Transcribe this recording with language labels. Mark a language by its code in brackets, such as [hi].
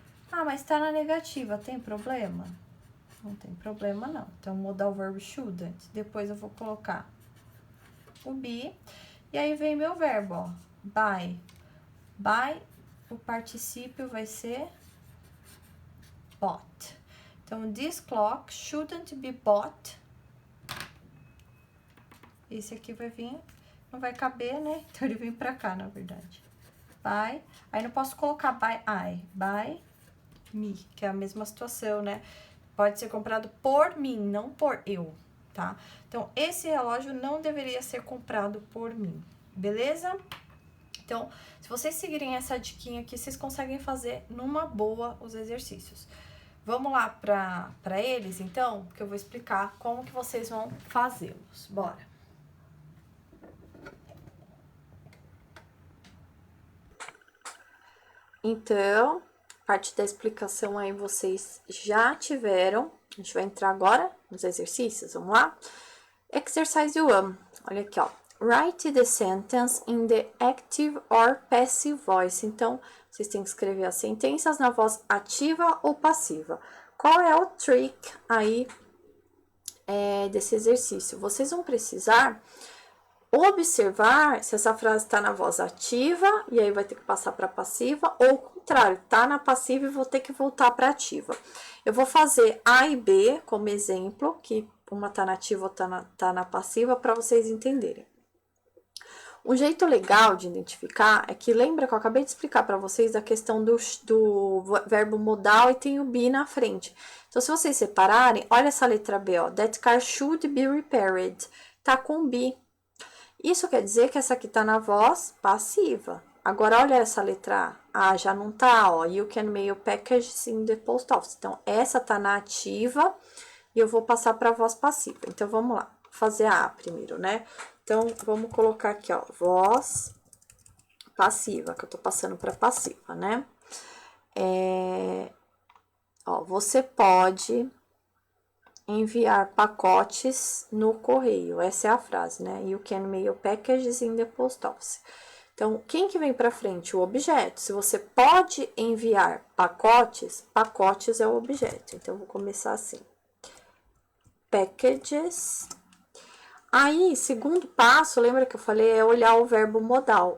[pt] Ah, mas tá na negativa, tem problema? Não tem problema, não. Então, mudar o verbo shouldn't. Depois eu vou colocar o be. E aí, vem meu verbo, ó. [en] Buy. Buy, [pt] o particípio vai ser bought. Então, [en] this clock shouldn't be bought. [pt] Esse aqui vai vir, não vai caber, né? Então, ele vem pra cá, na verdade. By. Aí, não posso colocar by I. [en] By me, [pt] que é a mesma situação, né? Pode ser comprado por mim, não por eu, tá? Então, esse relógio não deveria ser comprado por mim, beleza? Então, se vocês seguirem essa diquinha aqui, vocês conseguem fazer numa boa os exercícios. Vamos lá para eles, então, que eu vou explicar como que vocês vão fazê-los. Bora! Então, parte da explicação aí vocês já tiveram. A gente vai entrar agora nos exercícios, vamos lá? [en] Exercise 1, [pt] olha aqui, ó. [en] Write the sentence in the active or passive voice. [pt] Então, vocês têm que escrever as sentenças na voz ativa ou passiva. Qual é o trick aí desse exercício? Vocês vão precisar observar se essa frase está na voz ativa e aí vai ter que passar para passiva, ou o contrário, tá na passiva e vou ter que voltar para ativa. Eu vou fazer A e B como exemplo, que uma tá na ativa ou tá na passiva, para vocês entenderem. Um jeito legal de identificar é que, lembra que eu acabei de explicar para vocês a questão do verbo modal e tem o be na frente. Então, se vocês separarem, olha essa letra B, ó. [en] That car should be repaired. [pt] Tá com be. Isso quer dizer que essa aqui tá na voz passiva. Agora, olha essa letra A. Já não tá, ó. [en] You can mail packages in the post office. [pt] Então, essa tá na ativa e eu vou passar para a voz passiva. Então, vamos lá. Vou fazer a A primeiro, né? Então, vamos colocar aqui, ó. Voz passiva, que eu tô passando para passiva, né? Ó, você pode enviar pacotes no correio. Essa é a frase, né? [en] You can mail packages in the post office. [pt] Então, quem que vem para frente? O objeto. Se você pode enviar pacotes, pacotes é o objeto. Então, eu vou começar assim. Packages. Aí, segundo passo, lembra que eu falei? É olhar o verbo modal.